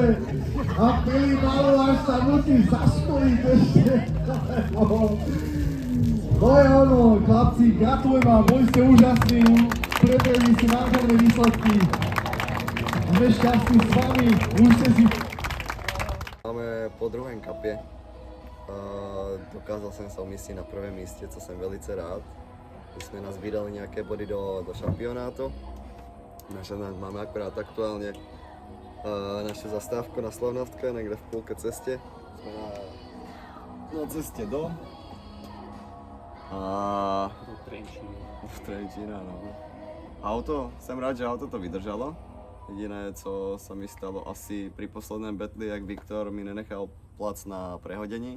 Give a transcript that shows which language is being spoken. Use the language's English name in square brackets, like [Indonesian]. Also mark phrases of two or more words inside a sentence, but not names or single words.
[Slovak] A Filip Baluáš sa musí zastojiť ešte. To je ono, chlapci, gratulujem vám, boli ste úžasní, predvedli ste nádherné výsledky. Sme šťastní s vami, už ste si... [Czech] Máme po druhém kapě. Dokázal jsem se umístit na prvém místě, co jsem velice rád. My jsme nazbírali nějaké body do šampionátu. [Slovak] Máme akurát aktuálne našu zastávku na Slavnovke, niekde v půlke ceste. Sme na ceste do Trenčína, no. [Czech] Auto, jsem rád, že auto to vydržalo. [Slovak] Jediné, co sa mi stalo asi pri posledném betli, jak Viktor mi nenechal plac na prehodení.